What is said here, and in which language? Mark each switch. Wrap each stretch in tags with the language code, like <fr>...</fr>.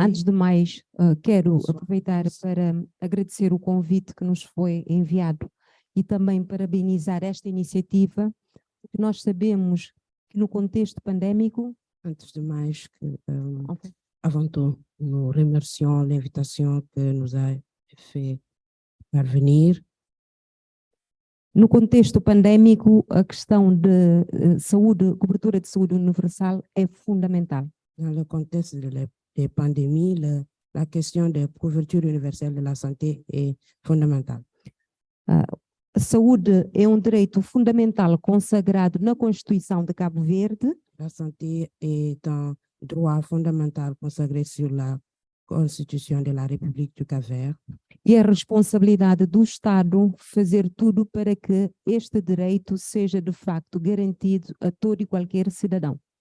<pt>Antes de mais, quero aproveitar para agradecer o convite que nos foi enviado e também parabenizar esta iniciativa, porque nós sabemos que no contexto pandémico. Antes de mais,</pt> <fr>avant tout, nous remercions l'invitation que nous a fait parvenir.</fr> <pt>No contexto pandémico, a questão de saúde, cobertura de saúde universal é fundamental.</pt> <fr>Dans le contexte des pandémies, la question de couverture universelle de la santé est fondamentale.</fr> <pt>A saúde é direito fundamental consagrado na Constituição de Cabo Verde.</pt> <fr>La santé est un droit fondamental consacré sur la Constitution de la République du Cap-Vert.</fr> <pt>E é responsabilidade do Estado fazer tudo para que este direito seja de facto garantido a todo e qualquer cidadão.</pt>